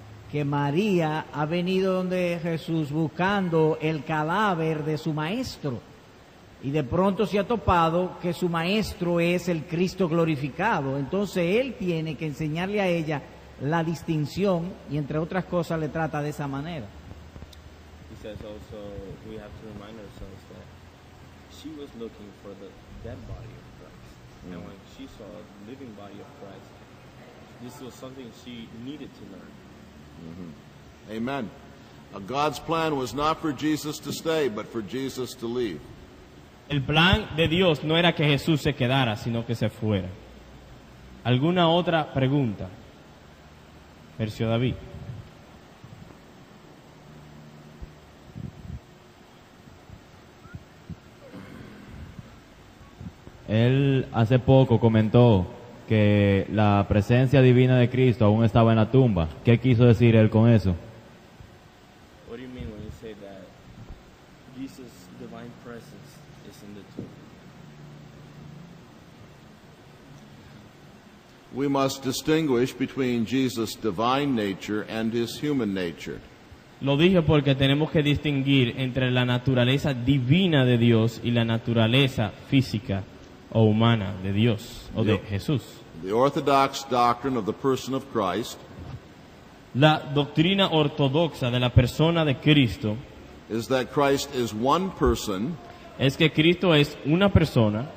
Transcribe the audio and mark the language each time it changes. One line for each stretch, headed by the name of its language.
Spanish: que María ha venido donde Jesús buscando el cadáver de su maestro y de pronto se ha topado que su maestro es el Cristo glorificado. Entonces él tiene que enseñarle a ella la distinción y entre otras cosas le trata de esa manera.
English: He says also we have to remind ourselves that she was looking for the dead body of Christ. And when she saw the living body of Christ, this was something she needed to learn. Amen. God's plan was not for Jesus to stay, but for Jesus to leave.
Spanish: El plan de Dios no era que Jesús se quedara, sino que se fuera. ¿Alguna otra pregunta? Tercio David. Él hace poco comentó que la presencia divina de Cristo aún estaba en la tumba. ¿Qué quiso decir él con eso?
English: What do you mean when you say that Jesus' divine presence is in the tomb? We must distinguish between Jesus' divine nature and his human nature.
Spanish: Lo dije porque tenemos que distinguir entre la naturaleza divina de Dios y la naturaleza física o humana de Dios o de Jesús.
English: The orthodox doctrine of the person of Christ
Spanish: La doctrina ortodoxa de la persona de Cristo
English: is that Christ is one person
Spanish: es que Cristo es una persona